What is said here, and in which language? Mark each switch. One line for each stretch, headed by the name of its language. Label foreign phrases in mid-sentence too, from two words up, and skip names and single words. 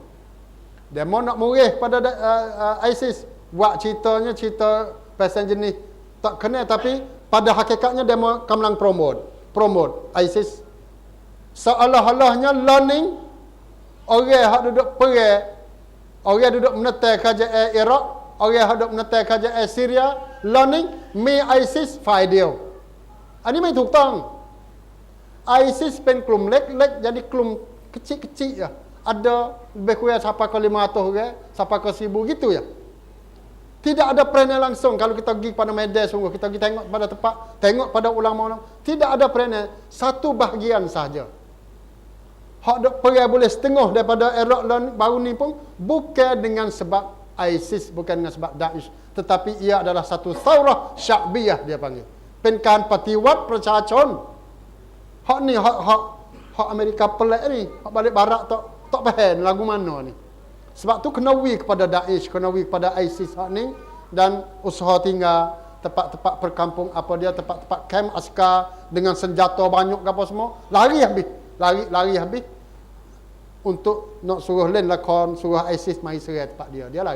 Malay: Dia mau nak murih pada ISIS, buat cerita pasal jenis tak kena, tapi pada hakikatnya dia mau kamlang promote ISIS. Seolah-olahnya learning orang hak duduk perang, orang duduk menetai kerajaan Iraq, orang hak duduk menetai kerajaan Syria, learning me ISIS faidio. Ini memang
Thai: ถูกต้อง ISIS เป็นกลุ่มเล็กๆ
Malay: jadi กลุ่ม kecil-kecil ya. Ada lebih kurang sampai ke 500 orang, sampai ke 1000 gitu ya. Tidak ada perangai langsung. Kalau kita pergi pada media sungguh, kita pergi tengok pada tempat, tengok pada ulama-ulama, tidak ada perangai, satu bahagian sahaja. Hak dok perang boleh setengah daripada Iraq baru ni pun bukan dengan sebab ISIS, bukan dengan sebab Daesh, tetapi ia adalah satu
Arabic: ثورة شعبية
Malay: dia panggil.
Thai: เป็นการปฏิวัติประชาชน
Malay: hak ni hak Amerika pelik ni, hak balik barat tak faham lagu mana ni. Sebab tu kena wi kepada Daesh, kena wi kepada ISIS hak ni, dan usaha tinggal tempat-tempat perkampung apa dia, tempat-tempat kamp askar dengan senjata banyak apa semua, lari habis untuk nak suruh lain lakon, suruh ISIS mai serang tempat dia lari.